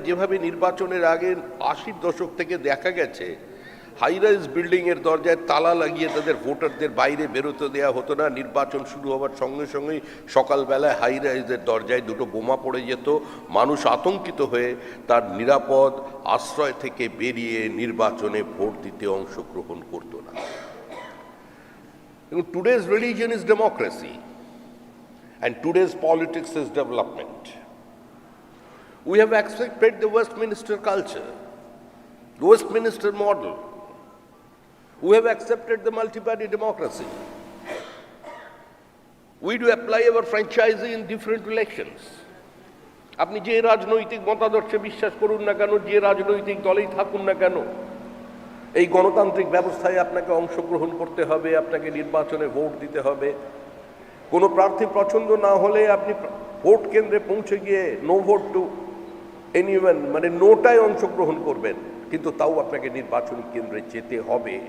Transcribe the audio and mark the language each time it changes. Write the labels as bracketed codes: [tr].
[bn] যেভাবে নির্বাচনের আগে 80-র দশক থেকে দেখা গেছে, হাইরাইজ বিল্ডিং এর দরজায় তালা লাগিয়ে তাদের ভোটারদের বাইরে বেরোতে দেওয়া হতো না। নির্বাচন শুরু হওয়ার সঙ্গে সঙ্গেই সকালবেলায় হাইরাইজের দরজায় দুটো বোমা পড়ে যেত। মানুষ আতঙ্কিত হয়ে তার নিরাপদ আশ্রয় থেকে বেরিয়ে নির্বাচনে ভোট দিতে অংশগ্রহণ করত না। [en] Today's religion is democracy and today's politics is development. We have accepted the Westminster culture, the Westminster model. We have accepted the multi-party democracy. We do apply our franchise in different elections. [bn] আপনি যে রাজনৈতিক মতাদর্শে বিশ্বাস করুন না কেন, যে রাজনৈতিক দলেই থাকুন না কেন, এই গণতান্ত্রিক ব্যবস্থায় আপনাকে অংশগ্রহণ করতে হবে, আপনাকে নির্বাচনে ভোট দিতে হবে। কোনো প্রার্থী পছন্দ না হলে আপনি ভোট কেন্দ্রে পৌঁছে গিয়ে [en] no vote to anyone, [bn] মানে নোটায় অংশগ্রহণ করবেন, কিন্তু তাও আপনাকে নির্বাচনী কেন্দ্রে যেতে হবে।